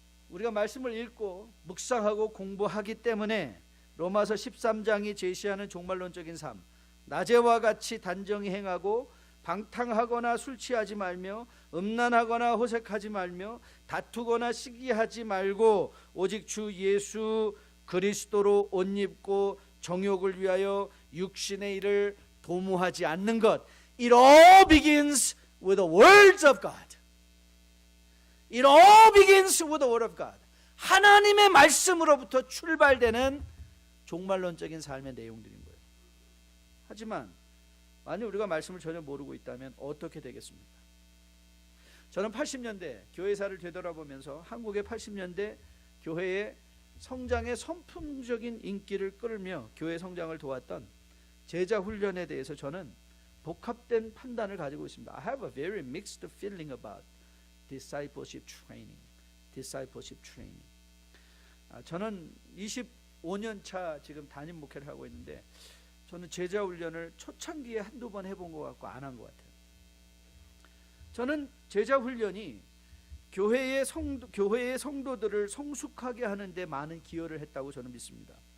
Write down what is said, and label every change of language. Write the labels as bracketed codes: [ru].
[ko] 우리가 말씀을 읽고 묵상하고 공부하기 때문에 로마서 13장이 제시하는 종말론적인 삶, 낮에와 같이 단정히 행하고 방탕하거나 술 취하지 말며 음란하거나 호색하지 말며 다투거나 시기하지 말고 오직 주 예수 그리스도로 옷 입고 정욕을 위하여 육신의 일을 도모하지 않는 것. [en] It all begins with the words of God. It all begins with the word of God. [ko] 하나님의 말씀으로부터 출발되는 종말론적인 삶의 내용들인 거예요. 하지만 만약 우리가 말씀을 전혀 모르고 있다면 어떻게 되겠습니까? 저는 80년대 교회사를 되돌아보면서 한국의 80년대 교회의 성장의 선풍적인 인기를 끌며 교회 성장을 도왔던 제자 훈련에 대해서 저는 복합된 판단을 가지고 있습니다. [en] I have a very mixed feeling about discipleship training. discipleship training. [ko] 저는 25년 차 지금 담임 목회를 하고 있는데 저는 제자 훈련을 초창기에 한두 번 해본 것 같고 안 한 것 같아요. 저는 제자 훈련이 교회의 성도들을 성숙하게 하는데 많은 기여를 했다고 저는 믿습니다.